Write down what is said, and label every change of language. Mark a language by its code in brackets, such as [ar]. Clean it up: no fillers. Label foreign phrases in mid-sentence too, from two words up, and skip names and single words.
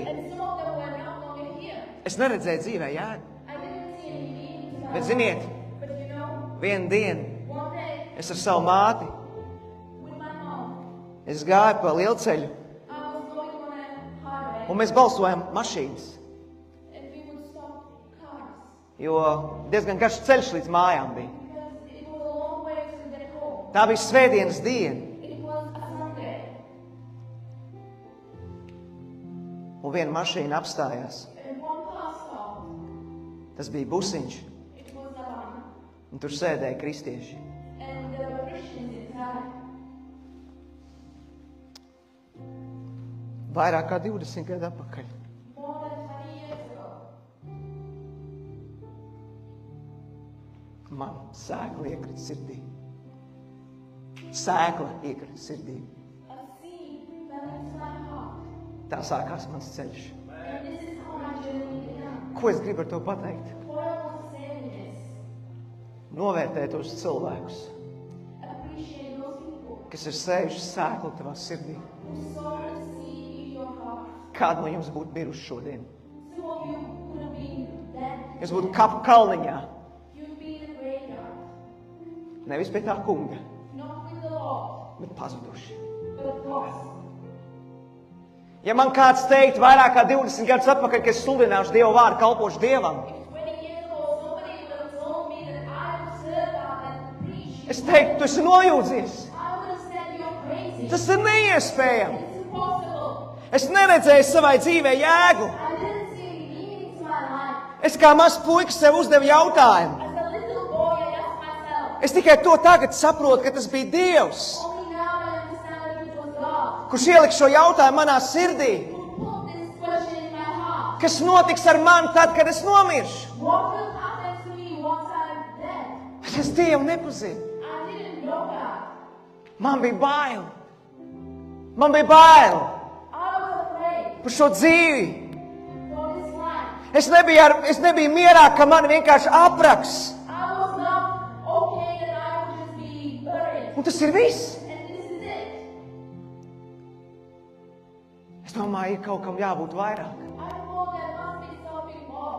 [en] And some of them were no longer here. [lv] Es neredzēju dzīvē jēgu. [en] I didn't see any meaning to my [lv] Bet [en] life. [lv] ziniet, [en] But you know, [lv] vienu dienu [en] one day, [lv] es ar savu māti, [en] with my mom, [lv] es gāju pa lielceļu, [en] I was going on a highway. [lv] un mēs balsojam mašīnas. [en] And we would stop cars. [lv] Jo diezgan garš ceļš līdz mājām bija. [en] Because it was a long way to get home. [lv] Tā bija svētdienas diena. [en] It was a Sunday. [lv] Un viena mašīna apstājās. [en] And one car stopped. [lv] Tas bija busiņš, [en] It was a van. [lv] un tur sēdēja kristieši. [en] And there were Christians inside. [lv] Vairāk kā 20 gadu atpakaļ. [en] More than 20 years ago. [lv] Man sēkla iekrita sirdī. Sēkla iekrita sirdī. [en] A seed fell into my heart. [lv] Tā sākās mans ceļš. [en] And this is how my journey began. [lv] Ko es gribu ar to pateikt? [en] What I want to say with this, [lv] Novērtēt tos cilvēkus, [en] appreciate those people [lv] kas ir sējuši sēklu tavā sirdī. [en] who sowed a seed in your heart. [lv] Kādi no jums būtu bijuši šodien? [en] Some of you would have been dead. [lv] Jūs būtu kapu kalniņā, [en] You'd be in the graveyard. [lv] nevis pie tā kunga, [en] Not with the Lord, [lv] bet pazuduši. [en] but lost. [lv] Ja man kāds teikt vairāk kā 20 gadus atpakaļ, ka es sludināšu Dievu vārdu, kalpošu Dievam, [en] If 20 years ago somebody would have told me that I would serve God and preach, [lv] es teiktu, tu esi nojūdzies. [en] I would have said you're crazy. [lv] Tas ir neiespējami. [en] It's impossible. [lv] Es neredzēju savai dzīvē jēgu. [en] I didn't see any meaning to my life. [lv] Es kā mazs puika sev uzdevu jautājumu. [en] As a little boy, I asked myself, [lv] Es tikai to tagad saprotu, ka tas bija Dievs, [en] only now I understand that it was God [lv] kurš ielika šo jautājumu manā sirdī. [en] who put this question in my heart. [lv] Kas notiks ar mani tad, kad es nomiršu? [en] What will happen to me once I'm dead? [lv] Bet es Dievu nepazinu. [en] I didn't know God. [lv] Man bija bail. Man bija bail [en] I was afraid [lv] par šo dzīvi. [en] for this life. [lv] Es nebiju mierā, ka mani vienkārši apraks. [en] I was not okay that I would just be buried. [lv] Un tas ir viss. [en] And this is it. [lv] Es domāju, ir kaut kam jābūt vairāk. [en] I thought there must be something more.